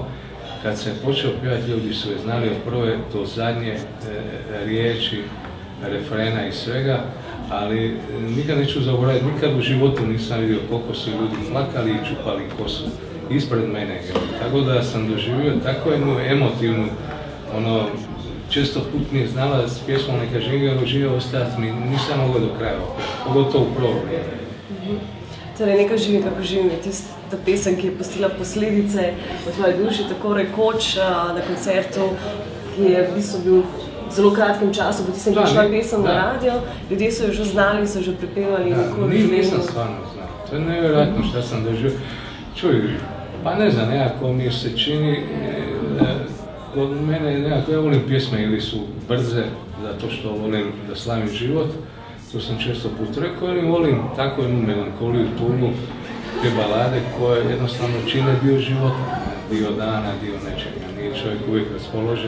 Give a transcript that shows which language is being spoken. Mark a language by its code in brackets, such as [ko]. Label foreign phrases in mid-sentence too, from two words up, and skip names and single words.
[hr] Kad sam počeo pjevati, ljudi su je znali od prve do zadnje riječi, refrena i svega, ali nikad neću zaboraviti, nikad u životu nisam vidio koliko su ljudi plakali i čupali kosu ispred mene. Tako da sam doživio tako jednu emotivnu, često put mi je znala s pjesmom Neka živim ostajati, nisam mogao do kraja opet, pogotovo u prvo vrijeme. [sl] Torej, Neka živim kako živim je tista pesem, ki je pustila posledice v tvoji duši, tako rekoč na koncertu, ki je v bistvu bil v zelo kratkem času, po tistem, ki je šla pesem na radio, ljudje so jo že znali, so že prepevali. [hr] Nisam stvarno znao, to je nevjerojatno šta sam doživio. Čuj, pa ne znam, nekako mi se čini, kod mene nekako, ja volim pjesme ili su brze, zato što volim da slavim život. To sam često put rekao, ili volim tako jednu melankoliju, tugu, te balade koje jednostavno čine dio života, dio dana, dio nečega, nije čovjek uvijek raspoložen.